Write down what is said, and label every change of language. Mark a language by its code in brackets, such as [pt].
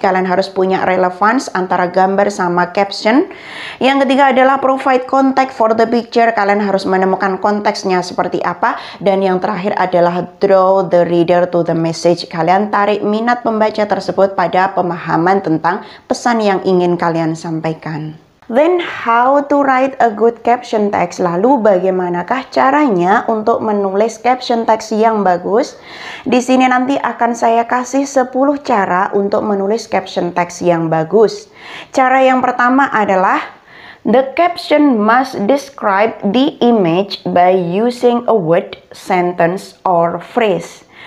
[id] Kalian harus punya relevance antara gambar sama caption. Yang ketiga adalah [en] provide context for the picture. [id] Kalian harus menemukan konteksnya seperti apa. Dan yang terakhir adalah [en] draw the reader to the message. [id] Kalian tarik minat pembaca tersebut pada pemahaman tentang pesan yang ingin kalian sampaikan. [en] Then how to write a good caption text? [id] Lalu bagaimanakah caranya untuk menulis caption text yang bagus? Di sini nanti akan saya kasih 10 cara untuk menulis caption text yang bagus. Cara yang pertama adalah [en] the caption must describe the image by using a word, sentence, or phrase.